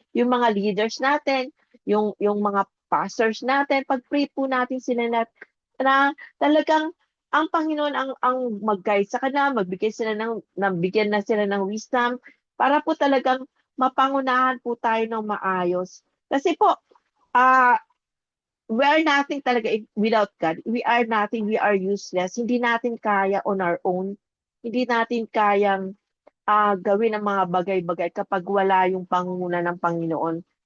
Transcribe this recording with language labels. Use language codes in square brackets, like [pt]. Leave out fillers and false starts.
[tl] Yung mga leaders natin, yung mga pastors natin, pag-pray po natin sila na talagang ang Panginoon ang mag-guide sa kanila, magbigay sila nabigyan na sila ng wisdom para po talagang mapangunahan po tayo ng maayos. Kasi po, [en] ah we are nothing talaga without God. We are nothing, we are useless. [tl] Hindi natin kaya [en] on our own. [tl] Hindi natin kayang gawin ang mga bagay-bagay kapag wala yung pangunguna ng Panginoon.